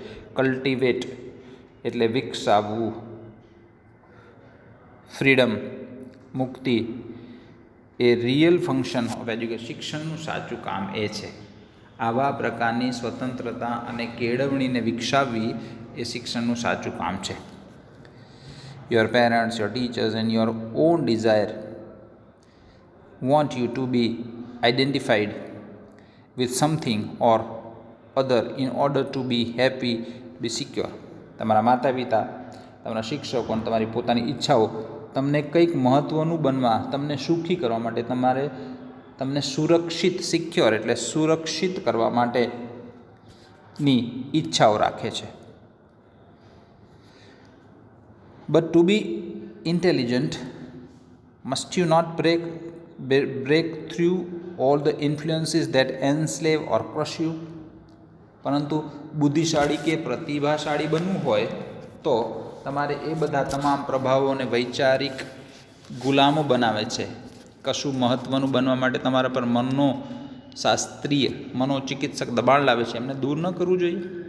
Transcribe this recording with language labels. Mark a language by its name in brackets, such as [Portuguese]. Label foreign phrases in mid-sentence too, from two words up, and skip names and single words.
[Gujarati] કલ્ટિવેટ એટલે વિકસાવવું, ફ્રીડમ મુક્તિ એ [English] real function of education, [Gujarati] શિક્ષણનું સાચું કામ એ છે. આવા પ્રકારની સ્વતંત્રતા અને કેળવણીને વિકસાવવી એ શિક્ષણનું સાચું કામ છે. [English] Your parents, your teachers and your own desire want you to be identified with something or other in order to be happy, be secure. [Gujarati] તમારા માતા પિતા, તમારા શિક્ષકો અને તમારી પોતાની ઈચ્છાઓ તમને કંઈક મહત્ત્વનું બનવા, તમને સુખી કરવા માટે, તમને સુરક્ષિત, સિક્યોર એટલે સુરક્ષિત કરવા માટેની ઈચ્છાઓ રાખે છે. [English] But to be intelligent, must you not break through all the influences that enslave or crush you? [Gujarati] પરંતુ બુદ્ધિશાળી કે પ્રતિભાશાળી બનવું હોય તો તમારે એ બધા તમામ પ્રભાવોને વૈચારિક ગુલામો બનાવે છે. કશું મહત્ત્વનું બનવા માટે તમારા પર શાસ્ત્રીય મનોચિકિત્સક દબાણ લાવે છે, એમને દૂર ન કરવું જોઈએ.